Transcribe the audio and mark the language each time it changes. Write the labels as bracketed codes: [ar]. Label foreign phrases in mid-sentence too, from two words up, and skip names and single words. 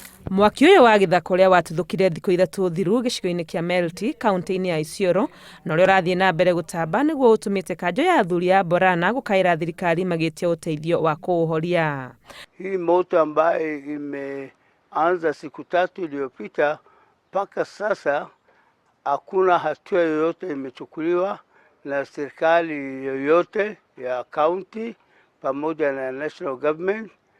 [ki] Mwaki uyu wa githaka uria watuthukire thikũ ithatũ thiru gicigo-inĩ kia Melti kaunti-inĩ ya Isiolo na uria ũrathiĩ na mbere gũtamba nĩguo ũtũmĩte kanjũ ya athuri ya Borana gũkaĩra thirikari magĩtia ũteithio wa kũũhoria. [sw] Hii moto ambayo imeanza siku 3 iliyopita mpaka sasa hakuna hatua yoyote imechukuliwa na serikali yoyote ya county pamoja na [en] national government.